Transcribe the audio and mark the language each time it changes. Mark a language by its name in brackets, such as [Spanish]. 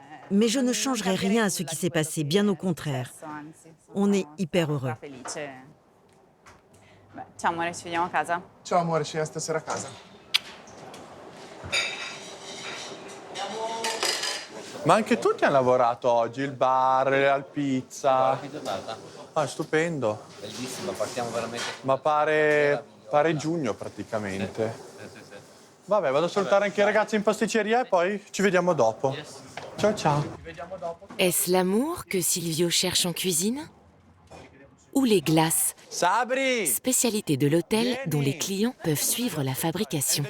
[French] Mais je ne changerai rien à ce qui s'est passé, bien au contraire. On est hyper heureux. [Italian] Ciao amore, ci vediamo a casa. Ciao amore, ci vediamo stasera a casa. Ma anche tutti hanno lavorato oggi, il bar, la pizza. Ah, stupendo. Bellissimo, partiamo veramente. Ma pare Pare giugno praticamente. Vabbè, vado a salutare anche i ragazzi in pasticceria e poi ci vediamo dopo. Ciao ciao. [French] Est-ce l'amour que Silvio cherche en cuisine? Ou les glaces, Sabri! spécialité de l'hôtel dont les clients peuvent suivre la fabrication.